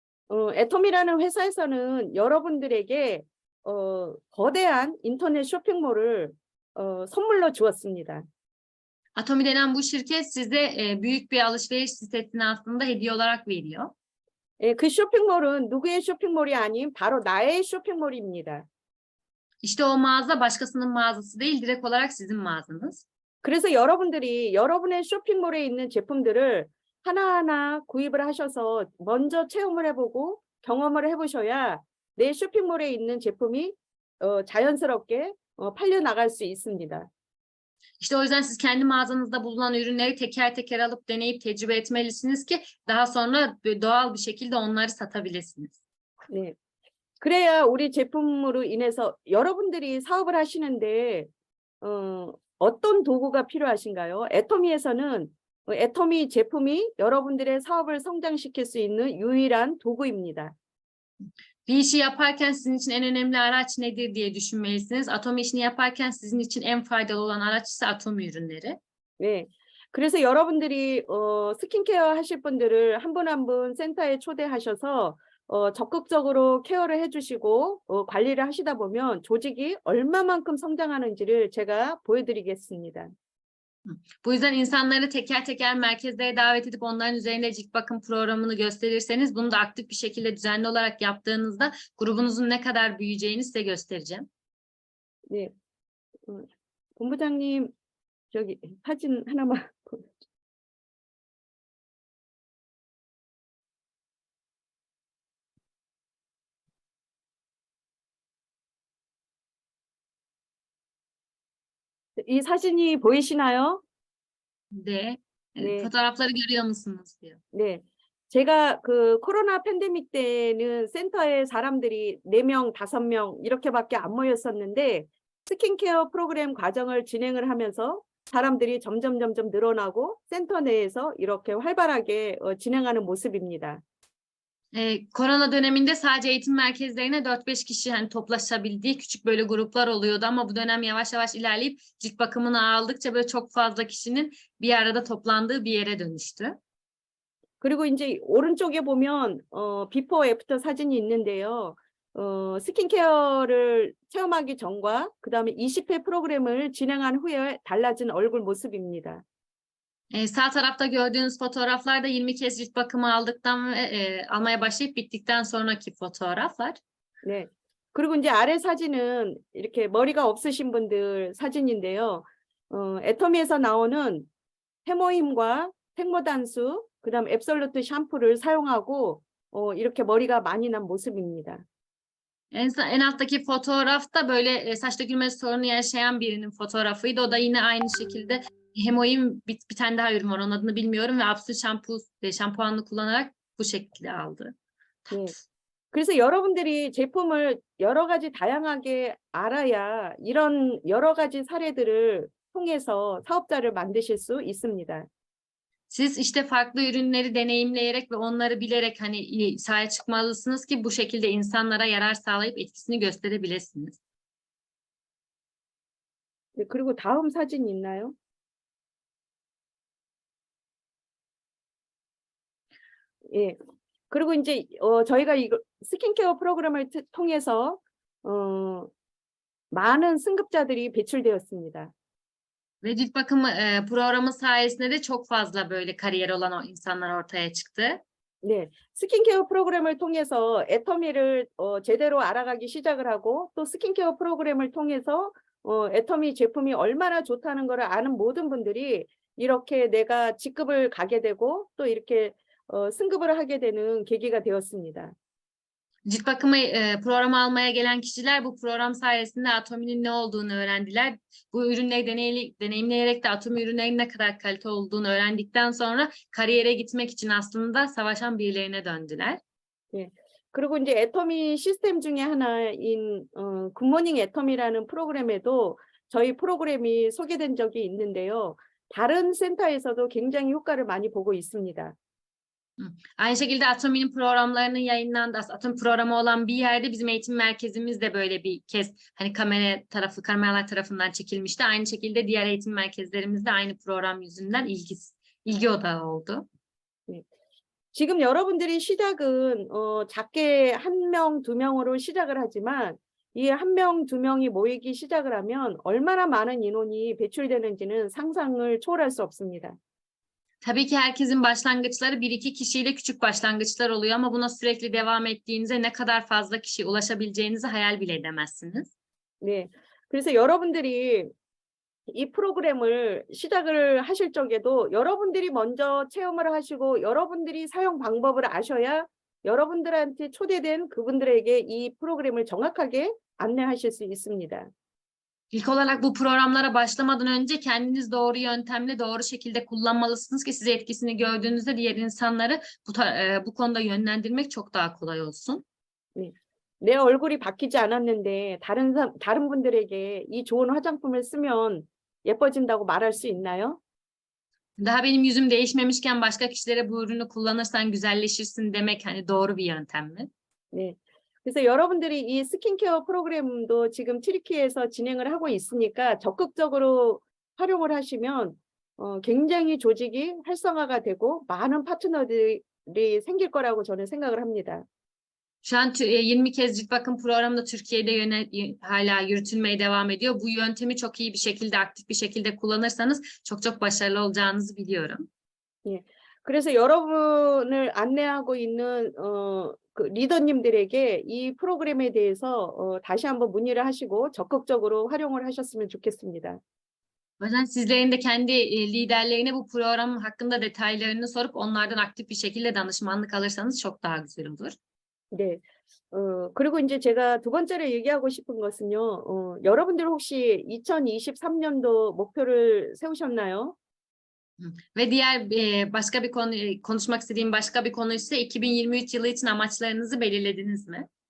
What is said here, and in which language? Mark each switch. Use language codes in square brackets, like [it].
[ko] 애톰이라는 회사에서는 여러분들에게 거대한 인터넷 쇼핑몰을 선물로 주었습니다. [tr] Atomi denen bu şirket size büyük bir alışveriş sitesini aslında hediye olarak veriyor. [ko] 예, 그 쇼핑몰은 누구의 쇼핑몰이 아닌 바로 나의 쇼핑몰입니다. [tr] İşte o mağaza başkasının mağazası değil, direkt olarak sizin mağazanız. [ko] 그래서 여러분들이 여러분의 쇼핑몰에 있는 제품들을 하나하나 구입을 하셔서 먼저 체험을 해보고 경험을 해보셔야 내 쇼핑몰에 있는 제품이 자연스럽게 팔려 나갈 수 있습니다. [tr] İşte o yüzden siz kendi mağazanızda bulunan ürünleri teker teker alıp deneyip tecrübe etmelisiniz ki daha sonra doğal bir şekilde onları satabilirsiniz. [ko] 네. 그래야 우리 제품으로 인해서 여러분들이 사업을 하시는데 어떤 도구가 필요하신가요? 애터미에서는 애터미 제품이 여러분들의 사업을 성장시킬 수 있는 유일한 도구입니다. [tr] Bir işi yaparken sizin için en önemli araç nedir diye düşünmelisiniz. Atomi işini yaparken sizin için en faydalı olan araç ise Atomi ürünleri. [ko] 네. 그래서 여러분들이 스킨케어 하실 분들을 한 분 한 분 센터에 초대하셔서 적극적으로 케어를 해주시고 관리를 하시다 보면 조직이 얼마만큼 성장하는지를 제가 보여드리겠습니다. [tr] Bu yüzden insanları teker teker merkezlere davet edip onların üzerinde cilt bakım programını gösterirseniz bunu da aktif bir şekilde düzenli olarak yaptığınızda grubunuzun ne kadar büyüyeceğini size göstereceğim. [ko] 네. 본부장님 저기 사진 하나만 이 사진이 보이시나요? [tr] De [ko] 네. [tr] fotoğrafları görüyor musunuz diyor. [ko] 네. 제가 그 코로나 팬데믹 때는 센터에 사람들이 4명, 5명 이렇게밖에 안 모였었는데 스킨케어 프로그램 과정을 진행을 하면서 사람들이 점점 늘어나고 센터 내에서 이렇게 활발하게 진행하는 모습입니다. [tr] Korona döneminde sadece eğitim merkezlerine 4-5 kişi hani toplaşabildiği küçük böyle gruplar oluyordu ama bu dönem yavaş yavaş ilerleyip cilt bakımını aldıkça böyle çok fazla kişinin bir arada toplandığı bir yere dönüştü. [ko] 그리고 이제 오른쪽에 보면 비포 애프터 사진이 있는데요. 스킨케어를 체험하기 전과 그다음에 20회 프로그램을 진행한 후에 달라진 얼굴 모습입니다. [tr] Sağ tarafta gördüğünüz fotoğraflar da 20 kez cilt bakımı aldıktan ve almaya başlayıp bittikten sonraki fotoğraflar. [ko] 네. 그리고 이제 아래 사진은 이렇게 머리가 없으신 분들 사진인데요. 애터미에서 나오는 해모힘과 생모단수, 그다음 앱솔루트 샴푸를 사용하고 이렇게 머리가 많이 난 모습입니다. [tr] En alttaki fotoğrafta böyle saç dökülme sorunu yaşayan birinin fotoğrafıydı. O da yine aynı şekilde hemoin bir tane daha ürün var. Onun adını bilmiyorum ve Absolut şampuanını kullanarak bu şekilde aldı. [ko] 네. 그래서 여러분들이 제품을 여러 가지 다양하게 알아야 이런 여러 가지 사례들을 통해서 사업자를 만드실 수 있습니다. [tr] Siz işte farklı ürünleri deneyimleyerek ve onları bilerek hani sahaya çıkmalısınız ki bu şekilde insanlara yarar sağlayıp etkisini gösterebilirsiniz. [ko] 네, 그리고 다음 사진 있나요? 예. 그리고 이제 저희가 이거 스킨케어 프로그램을 통해서 많은 승급자들이 배출되었습니다. [tr] Ve cilt bakımı programı sayesinde de çok fazla böyle kariyer olan o insanlar ortaya çıktı. [ko] 20회 프로그램을 통해서 20회 프로그램을 진행한 후에 달라진 얼굴 모습입니다. [tr] Ve cilt bakımı programı sayesinde de çok fazla böyle kariyer olan o insanlar ortaya çıktı. [ko] 네. 스킨케어 프로그램을 통해서 애터미를 제대로 알아가기 시작을 하고 또 스킨케어 프로그램을 통해서 애터미 제품이 얼마나 좋다는 거를 아는 모든 분들이 이렇게 내가 직급을 가게 되고 또 이렇게 승급을 ha게 되는 계기가 되었습니다. [tr] Cilt bakımı programa almaya gelen kişiler bu program sayesinde Atomi'nin ne olduğunu öğrendiler. Bu ürünleri deneyimleyerek de Atomi ürünlerinin ne kadar kalite olduğunu öğrendikten sonra kariyere gitmek için aslında savaşan birilerine döndüler. [ko] 예. 그리고 이제 애터미 시스템 중에 하나인 굿모닝 애터미라는 프로그램에도 저희 프로그램이 소개된 적이 있는데요. 다른 센터에서도 굉장히 효과를 많이 보고 있습니다. [tr] Aynı şekilde Atomi'nin programlarının yayınlandığı, Atomi programı olan bir yerde bizim eğitim merkezimiz de böyle bir kez hani kameralar tarafından çekilmişti. Aynı şekilde diğer eğitim merkezlerimiz de aynı program yüzünden ilgi odağı oldu. [ko] 지금 여러분들이 시작은 작게 1명, 2명으로 시작을 하지만 이 1명, 2명이 모이기 시작을 하면 얼마나 많은 인원이 배출되는지는 상상을 초월할 수 없습니다. [tr] Tabii ki herkesin başlangıçları 1-2 kişiyle küçük başlangıçlar oluyor ama buna sürekli devam ettiğinizde ne kadar fazla kişiye ulaşabileceğinizi hayal bile edemezsiniz. [ko] 네. 그래서 여러분들이 이 프로그램을 시작을 하실 적에도 여러분들이 먼저 체험을 하시고 여러분들이 사용 방법을 아셔야 여러분들한테 초대된 그분들에게 이 프로그램을 정확하게 안내하실 수 있습니다. [tr] İlk olarak bu programlara başlamadan önce kendiniz doğru yöntemle doğru şekilde kullanmalısınız ki size etkisini gördüğünüzde diğer insanları bu konuda yönlendirmek çok daha kolay olsun. [ko] 내 얼굴이 바뀌지 않았는데 다른 분들에게 이 좋은 화장품을 쓰면 예뻐진다고 말할 수 있나요? [tr] Daha benim yüzüm değişmemişken başka kişilere bu ürünü kullanırsan güzelleşirsin demek hani doğru bir yöntem mi? [ko] 네. 그래서 여러분들이 이 스킨케어 프로그램도 지금 튀르키예에서 진행을 하고 있으니까 적극적으로 활용을 하시면 굉장히 조직이 활성화가 되고 많은 파트너들이 생길 거라고 저는 생각을 합니다. [tr] Şu an 20 kez cilt bakım programı da Türkiye'de hala yürütülmeye devam ediyor. Bu yöntemi çok iyi bir şekilde, aktif bir şekilde kullanırsanız çok başarılı olacağınızı biliyorum. [ko] 예. 그래서 여러분을 안내하고 있는 그 리더님들에게 이 프로그램에 대해서 다시 한번 문의를 하시고 적극적으로 활용을 하셨으면 좋겠습니다. [tr] O yüzden sizlerin de kendi liderlerine bu program hakkında detaylarını sorup onlardan aktif bir şekilde danışmanlık alırsanız çok daha güzel olur. [ko] 네. 그리고 이제 제가 두 번째로 얘기하고 싶은 것은요. 여러분들 혹시 2023년도 목표를 세우셨나요? [tr] Ve diğer başka bir konu konuşmak istediğim başka bir konu ise 2023 yılı için amaçlarınızı belirlediniz mi?